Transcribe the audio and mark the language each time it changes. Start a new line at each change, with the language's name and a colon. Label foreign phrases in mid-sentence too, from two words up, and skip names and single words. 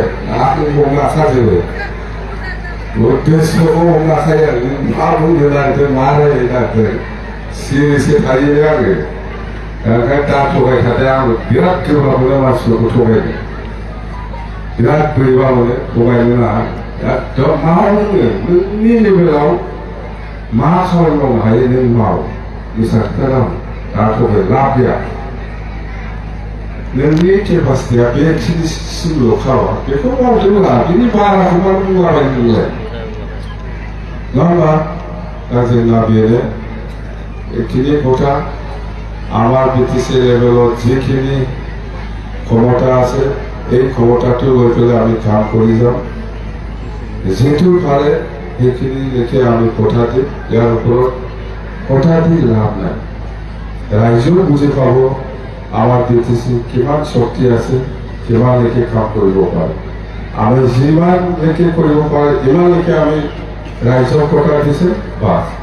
Bodo: आं हमनो हाखाजोबो उद्देश्यखौ हमनो हाखायो आं मा बुंनो नागिरदों मा रायलायनो नागिरदों सिरि थायो आङो ओंखायनो दा थगायखादों आं बिराद गोब्राब मोनो मानसिफोरखौ थगायनो बिराद बोरैबा मोनो थगायनो नाङा एकदम मा बुङो नोंनि लेभेलाव मा खामानि मावनो हायो नों माव इसा खोथा दं दा थगाय लाब गैया नोंनि केपासिटिया बेखिनिसिमल' खावा बेखौ मावदोंब्ला बिनि बाराखौ मा बुंलाबाय नोंलाय नङा होमबा दा जोंना बेनो এখিনি
Assamese: কথা আমার বিটিসি লেভেলত যিখিনি ক্ষমতা আছে এই ক্ষমতাটো লৈ পেলাই আমি কাম কৰি যাম যেটো পাৰে সেইখিনি লেখে আমি কথা দিম ইয়াৰ ওপৰত কথা দি লাভ নাই ৰাইজেও বুজি পাব আমাৰ বিটিসি কিমান শক্তি আছে কিমান লেখে কাম কৰিব পাৰে আমি যিমান লেখে কৰিব পাৰে ইমান লেখে আমি ৰাইজক কথা দিছে বাস